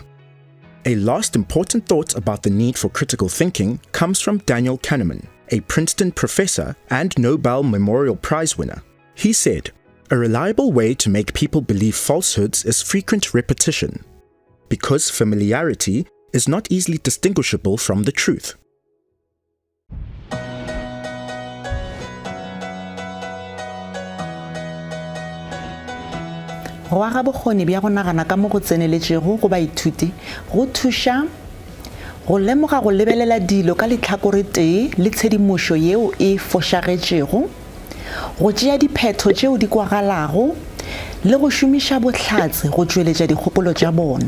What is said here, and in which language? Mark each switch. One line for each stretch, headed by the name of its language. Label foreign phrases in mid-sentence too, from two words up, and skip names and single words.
English: A last important thought about the need for critical thinking comes from Daniel Kahneman, a Princeton professor and Nobel Memorial Prize winner. He said, "A reliable way to make people believe falsehoods is frequent repetition, because familiarity is not easily distinguishable from the truth."
Northern Sotho: Go aga bokgoni bja go nagana ka mo go tseneletšego go baithuti go thuša go lemoga go lebelela dilo ka letlhakore tee le tshedimošo yeo e fošagetšego, go tšea diphetho tšeo di kwagalago le go šomiša bohlatse go tšweletša dikgopolo tša bona.